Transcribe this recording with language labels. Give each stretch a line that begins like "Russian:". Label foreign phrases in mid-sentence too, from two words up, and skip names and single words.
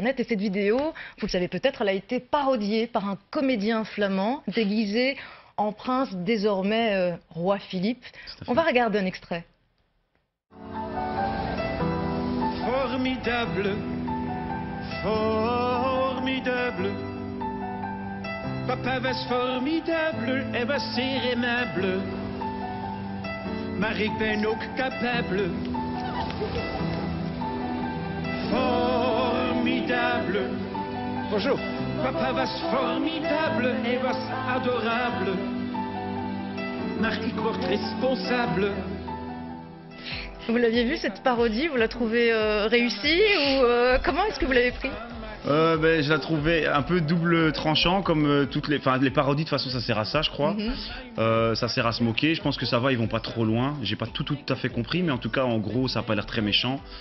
French: Et cette vidéo, vous le savez peut-être, elle a été parodiée par un comédien flamand déguisé en prince, désormais roi Philippe. On va regarder un extrait. Formidable, formidable.
Dutch: Papa was formidable, elle was zeer aimable. Maar ik ben ook capable.
French: Formidable. Bonjour.
Dutch: Papa was formidable, hij was adorable. Maar ik word responsable.
French: Vous l'aviez vu cette parodie? Vous la trouvez réussie ou comment est-ce que vous l'avez pris? Je la trouvais un peu double tranchant comme toutes les parodies, de toute façon ça sert à ça je crois. Ça sert à se moquer, je pense que ça va, ils vont pas trop loin, j'ai pas tout à fait compris mais en tout cas en gros ça a pas l'air très méchant.